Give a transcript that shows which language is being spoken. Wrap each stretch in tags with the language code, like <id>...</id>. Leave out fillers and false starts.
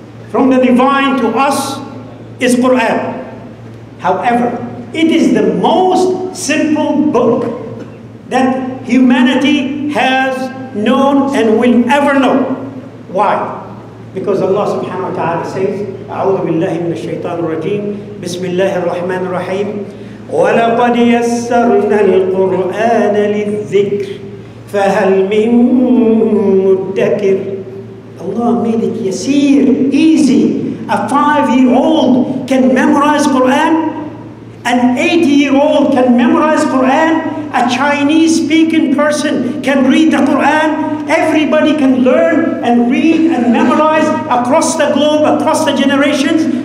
<en>From the divine to us is Quran. However, it is the most simple book that humanity has known and will ever know. Why? Because Allah subhanahu wa ta'ala says,</en> <ar>أعوذ بالله من الشيطان الرجيم بسم الله الرحمن الرحيم وَلَقَدْ يَسَّرْنَا الْقُرْآنَ لِلذِّكْرِ فَهَلْ مِن مُدَّكِرٍ.</ar> <en>Allah made it yasir, easy. A 5-year-old can memorize Quran. An 80-year-old can memorize Quran. A Chinese-speaking person can read the Quran. Everybody can learn and read and memorize across the globe, across the generations.</en>